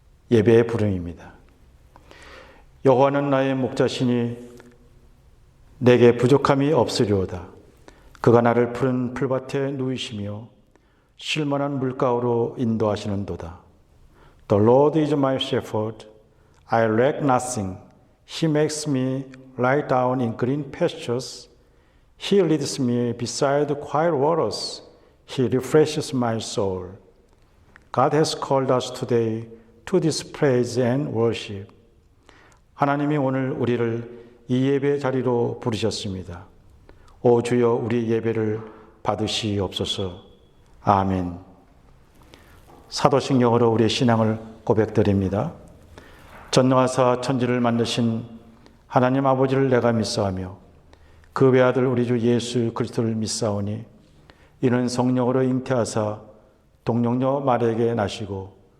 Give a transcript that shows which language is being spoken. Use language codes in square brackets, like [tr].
[ko] 예배의 부름입니다. 여호와는 나의 목자시니 내게 부족함이 없으리오다. 그가 나를 푸른 풀밭에 누이시며 쉴만한 물가로 인도하시는도다. [en] The Lord is my shepherd. I lack nothing. He makes me lie down in green pastures. He leads me beside quiet waters. He refreshes my soul. God has called us today to this praise and worship. [ko] 하나님이 오늘 우리를 이 예배 자리로 부르셨습니다. 오 주여 우리 예배를 받으시옵소서. 아멘. 사도신경으로 우리의 신앙을 고백드립니다. 전능하사 천지를 만드신 하나님 아버지를 내가 믿사오며 그 외아들 우리 주 예수 그리스도를 믿사오니 이는 성령으로 잉태하사 동정녀 마리아에게 나시고